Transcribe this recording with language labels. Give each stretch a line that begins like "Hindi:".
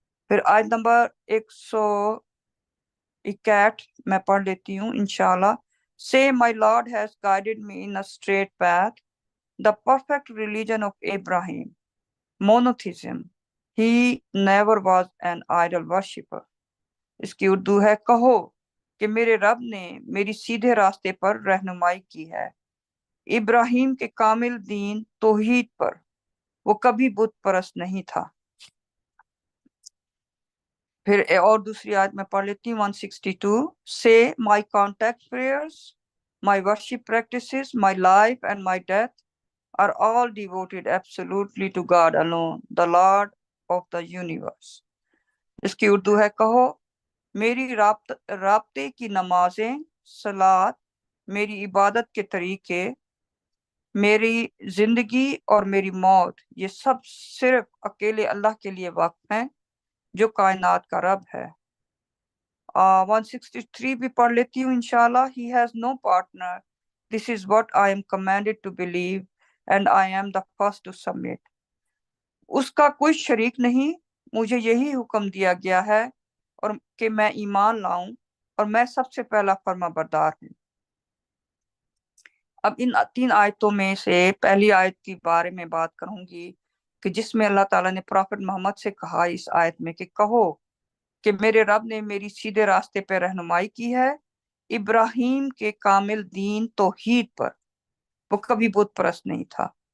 Urdu: پھر آیت نمبر 161 میں پڑھ لیتی ہوں انشاءاللہ.
English: Say, my Lord has guided me in a straight path, the perfect religion of Abraham, monotheism. He never was an idol worshipper.
Urdu: اس کی اردو ہے، کہو کہ میرے رب نے میری سیدھے راستے پر رہنمائی کی ہے، ابراہیم کے کامل دین توحید پر، وہ کبھی بت پرست نہیں تھا. پھر اور دوسری آیت میں پڑھ لیتی ہوں 162.
English: Say, my contact prayers, my worship practices, my life and my death are all devoted absolutely to God alone, the Lord of the universe.
Urdu: اس کی اردو ہے، کہو میری رابطے کی نمازیں، صلات، میری عبادت کے طریقے، میری زندگی اور میری موت، یہ سب صرف اکیلے اللہ کے لیے وقف ہیں جو کائنات کا رب ہے. 163 بھی پڑھ لیتی ہوں انشاءاللہ.
English: He has no partner. This is what I am commanded to believe and I am the first to submit.
Urdu: اس کا کوئی شریک نہیں، مجھے یہی حکم دیا گیا ہے اور کہ میں ایمان لاؤں، اور میں سب سے پہلا فرما بردار ہوں. اب ان 3 آیتوں میں سے پہلی آیت کے بارے میں بات کروں گی کہ جس میں اللہ تعالیٰ نے پروفٹ محمد سے کہا اس آیت میں کہ کہو کہ میرے رب نے میری سیدھے راستے پہ رہنمائی کی ہے، ابراہیم کے کامل دین توحید پر، وہ کبھی بت پرست نہیں تھا.